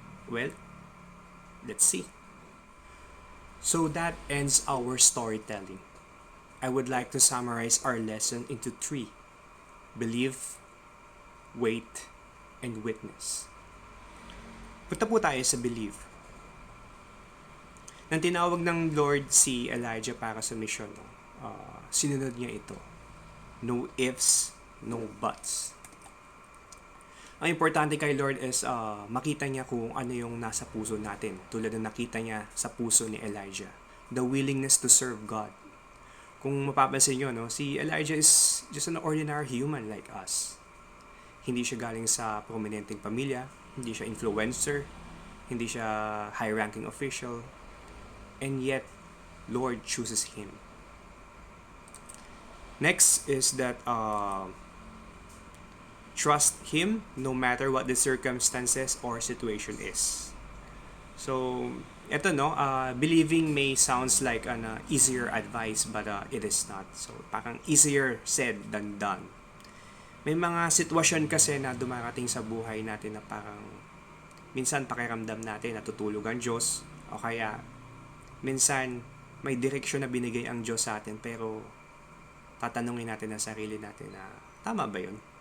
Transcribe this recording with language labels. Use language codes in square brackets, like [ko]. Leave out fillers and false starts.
[en] Well, let's see. So that ends our storytelling. I would like to summarize our lesson into 3. Believe, wait, and witness. [tl] Punta po tayo sa believe. Nang tinawag ng Lord si Elijah para sa mission, sinunod niya ito. [en] No ifs, no buts. [tl] Ang importante kay Lord is makita niya kung ano yung nasa puso natin. Tulad ng nakita niya sa puso ni Elijah. [en] The willingness to serve God. [tl] Kung mapapansin nyo, si Elijah is just an ordinary human like us. Hindi siya galing sa prominenteng pamilya. Hindi siya influencer. Hindi siya high-ranking official. [en] And yet, Lord chooses him. Next is that trust Him no matter what the circumstances or situation is. So, ito believing may sounds like an easier advice but it is not. So, parang easier said than done. [tl] May mga sitwasyon kasi na dumarating sa buhay natin na parang minsan pakiramdam natin natutulog ang Diyos o kaya minsan may direksyon na binigay ang Diyos sa atin pero tatanungin natin ang sarili natin na tama ba yun?